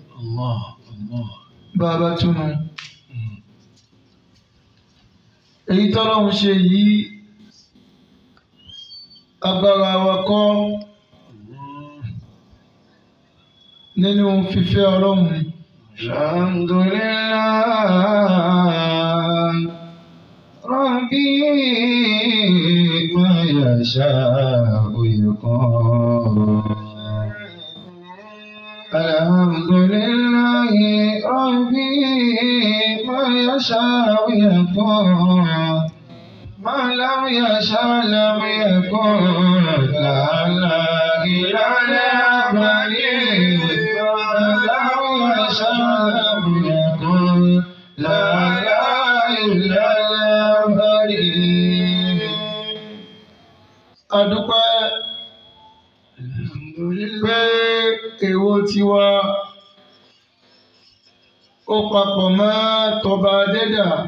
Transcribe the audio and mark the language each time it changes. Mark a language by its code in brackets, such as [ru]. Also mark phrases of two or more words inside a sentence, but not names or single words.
[yo] Bàbá túnú. Èyí tọ́lọ́run ṣe yìí agbára wa kọ́ nínú fífẹ́ Ọlọ́run. [ar] الحمد لله. ربي ما يشاء يكون. الحمد لله. ربي ما يشاء يكون. ما لم يشأ لم يكن. لا إله [yo] Adúpẹ́ pé èwo tiwa ó papọ̀ mọ́ tọba Adẹ́dà.